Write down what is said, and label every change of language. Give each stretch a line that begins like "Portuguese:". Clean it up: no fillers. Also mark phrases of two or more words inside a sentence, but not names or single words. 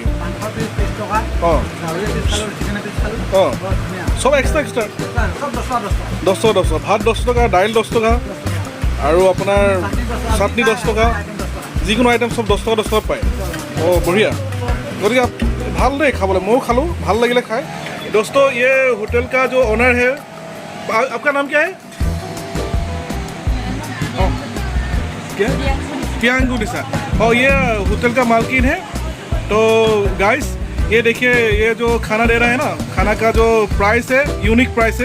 Assamese: অঁ অঁ, চব এক্সট্ৰা 10 ভাত 10 টকা, দাইল 10 টকা আৰু আপোনাৰ চাটনি 10 টকা, যিকোনো আইটেম চব 10 টকা পায়। অঁ, বঢ়িয়া। গতিকে ভাল দেই খাবলৈ, ময়ো খালোঁ, ভাল লাগিলে খাই।
Hindi: दोस्तों ये होटल का जो ओनर है, आपका नाम क्या है? क्या? प्रियांकु निशा। और ये होटल का मालकिन है। तो गाइस ये देखिए, ये जो खाना दे रहा है ना, खाना का जो प्राइस है
English: unique price
Hindi: है।